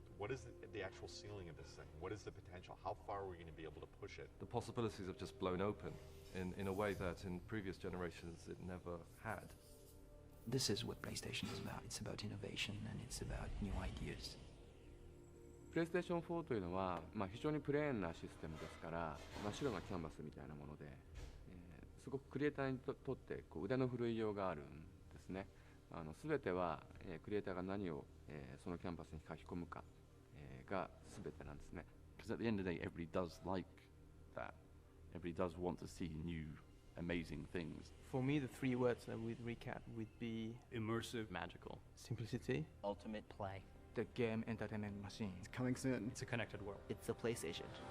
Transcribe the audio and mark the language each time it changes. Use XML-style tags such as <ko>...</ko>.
<en>What is the actual ceiling of this thing? What is the potential? How far are we going to be able to push it? The possibilities have just blown open in a way that in previous generations it never had. This is what PlayStation is about. It's about innovation and it's about new ideas.</en> <ja>PlayStation 4というのは、非常にプレーンなシステムですから、真っ白なキャンバスみたいなもので、すごくクリエイターにとって腕の振るいようがあるんですね。全ては、クリエイターが何を、そのキャンバスに書き込むか、が全てなんですね。</ja> <en>Because at the end of the day, everybody does like that. Everybody does want to see new, amazing things. For me, the three words that would recap would be immersive, magical, simplicity, ultimate play. The game entertainment machine. It's coming soon. It's a connected world. It's the PlayStation.</en>